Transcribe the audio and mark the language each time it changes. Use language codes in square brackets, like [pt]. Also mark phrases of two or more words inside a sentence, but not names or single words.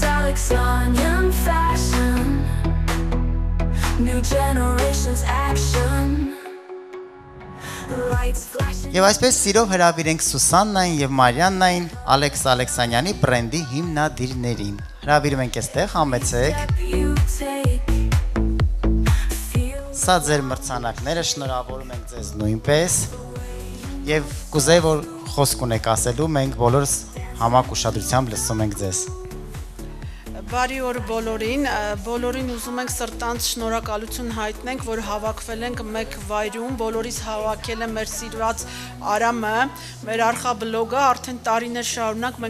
[en] Alexandrian fashion, new generation's action. Lights flashing. [hy] Եվ այսպես սիրով հրավիրենք Սուսաննային եւ Մարիաննային Ալեքս Ալեքսանյանի բրենդի հիմնադիրներին։ Հրավիրում ենք այստեղ, համեցեք։ [en] You take, feel [hy] Սա ձեր մրցանակները, շնորհավորում ենք ձեզ նույնպես։ Եվ կուզեի, որ խոսք ունեք ասելու, մենք բոլորս համակ ուշադրությամբ լսում ենք ձեզ։ Բարի օր բոլորին ուզում ենք սրտանց շնորհակալություն հայտնենք, որ հավաքվել ենք մեկ վայրում, բոլորիս հավաքել է մեր սիրված Արամը, մեր արխաբլոգը, արդեն տարիներ շարունակ մենք